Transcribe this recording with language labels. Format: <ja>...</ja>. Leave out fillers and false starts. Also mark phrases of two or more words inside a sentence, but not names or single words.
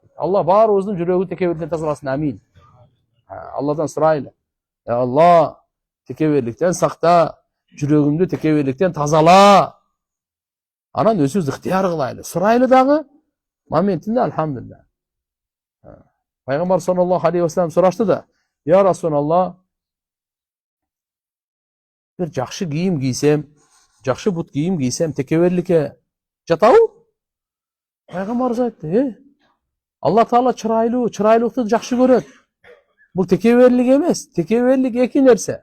<ky>Алла баарыбыздын жүрөгүн текеберликтен тазаласын. Амин. Алладан сурайлы. Алла текеберликтен сакта, жүрөгүмдү текеберликтен тазала. Анан өзүбүз ыктыяр кылайлы. Сурайлы дагы моментинде алхамдулилlah. Пайгамбар</ky> <ar>صلى الله عليه وسلم</ar> <ky>сурашты да:</ky> <ar>"يا رسول الله,</ar> <ky>bir жакшы кийим кийсем, жакшы бут кийим кийсем текеберликке жатабы?" Пайгамбарыбыз айтты: Алла Таала чырайлыкты жакшы көрөт. Бул текеберлик эмес. Текеберлик эки нерсе.</ky>